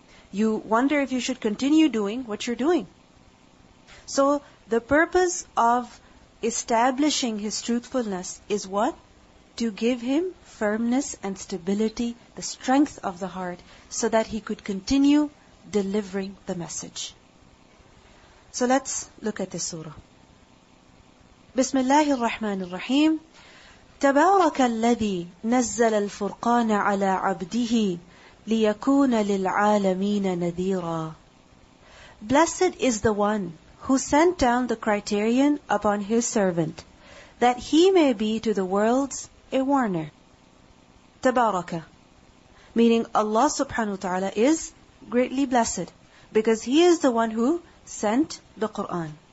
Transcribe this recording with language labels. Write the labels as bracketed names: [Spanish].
[English] You wonder if you should continue doing what you're doing. So the purpose of establishing his truthfulness is what? To give him firmness and stability, the strength of the heart, so that he could continue delivering the message. So let's look at this surah. [Arabic] Bismillahir Rahmanir Rahim. تبارك الذي نزل الفرقان على عبده ليكون للعالمين نذيرا. [English] Blessed is the one who sent down the criterion upon his servant, that he may be to the worlds a warner. Tabaraka, meaning Allah subhanahu wa ta'ala is greatly blessed, because He is the one who sent the Quran.